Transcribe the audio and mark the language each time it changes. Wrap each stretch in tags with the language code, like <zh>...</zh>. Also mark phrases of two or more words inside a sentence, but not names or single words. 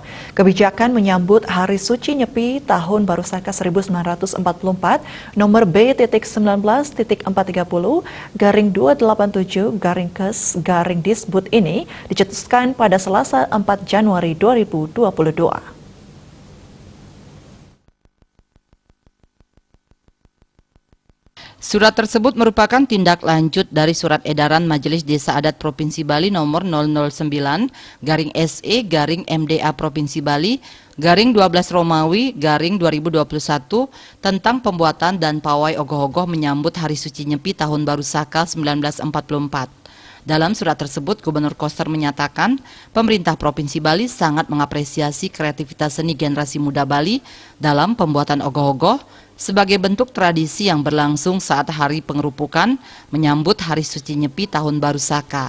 <id>Kebijakan menyambut Hari Suci Nyepi Tahun Baru Saka 1944 nomor B.19-287-Disbud ini dicetuskan pada Selasa 4 Januari 2022. Surat tersebut merupakan tindak lanjut dari Surat Edaran Majelis Desa Adat Provinsi Bali nomor 009-SE-MDA Provinsi Bali _12 Romawi _2021 tentang pembuatan dan pawai ogoh-ogoh menyambut Hari Suci Nyepi Tahun Baru Saka 1944. Dalam surat tersebut, Gubernur Koster menyatakan pemerintah Provinsi Bali sangat mengapresiasi kreativitas seni generasi muda Bali dalam pembuatan ogoh-ogoh sebagai bentuk tradisi yang berlangsung saat hari pengerupukan menyambut Hari Suci Nyepi Tahun Baru Saka.</id>